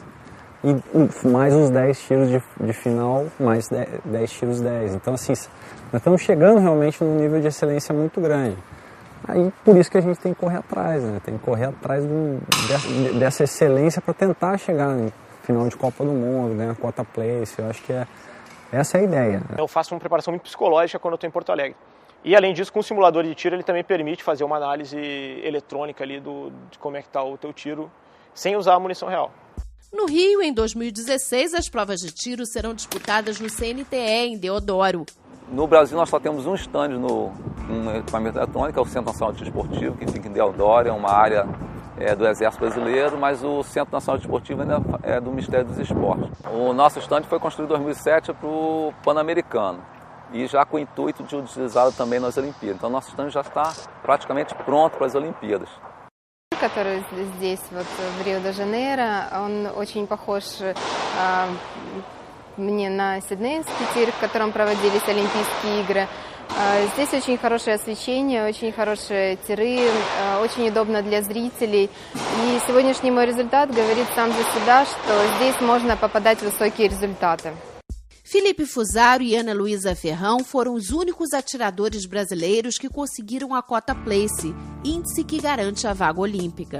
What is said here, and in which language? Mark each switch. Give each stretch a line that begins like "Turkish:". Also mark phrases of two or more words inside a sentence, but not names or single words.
Portuguese: E mais os 10 tiros de final, mais 10 tiros 10. Então, assim, nós estamos chegando realmente num nível de excelência muito grande. Aí, por isso que a gente tem que correr atrás, né? Tem que correr atrás dessa excelência para tentar chegar no final de Copa do Mundo, ganhar
English: quota place.
Portuguese: Eu acho que essa é a ideia. Eu faço uma preparação muito psicológica quando eu estou em Porto Alegre. E, além disso, com o simulador de tiro, ele também permite fazer uma análise eletrônica ali de como é que está o teu tiro, sem usar a munição real. No Rio, em 2016, as provas de tiro serão disputadas no CNTE, em Deodoro. No Brasil, nós só temos um stand no equipamento eletrônico, é o Centro Nacional de Tiro Esportivo, que fica em Deodoro, é uma área do Exército Brasileiro, mas o Centro Nacional de Tiro Esportivo ainda é do Ministério dos Esportes. O nosso stand foi construído em 2007 para o Pan-Americano e já com o intuito de utilizá-lo também nas Olimpíadas. Então, nosso stand já está praticamente pronto para as Olimpíadas.
Russian: Который здесь, вот, в Рио-де-Жанейро, он очень похож мне на Сиднейский тир, в котором проводились Олимпийские игры. Здесь очень хорошее освещение, очень хорошие тиры, очень удобно для зрителей. И сегодняшний мой результат говорит сам за себя, что здесь можно попадать в высокие результаты.
Portuguese: Felipe Fusaro e Ana Luísa Ferrão foram os únicos atiradores brasileiros que conseguiram a cota place, índice que garante a vaga olímpica.